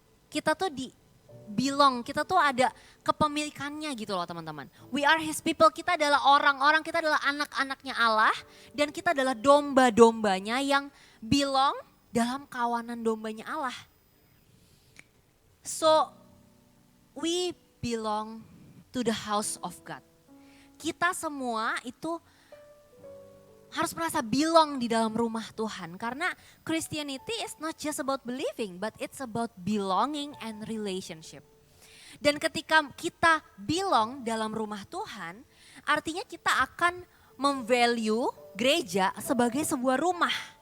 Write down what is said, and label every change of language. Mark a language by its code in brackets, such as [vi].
[id] Kita tuh kita tuh ada kepemilikannya gitu loh teman-teman. [en] We are His people, [id] kita adalah orang-orang, kita adalah anak-anaknya Allah. Dan kita adalah domba-dombanya yang belong dalam kawanan dombanya Allah. [en] So, we belong to the house of God. [id] Kita semua itu harus merasa belong di dalam rumah Tuhan. Karena [en] Christianity is not just about believing, but it's about belonging and relationship. [id] Dan ketika kita belong dalam rumah Tuhan, artinya kita akan memvalue gereja sebagai sebuah rumah.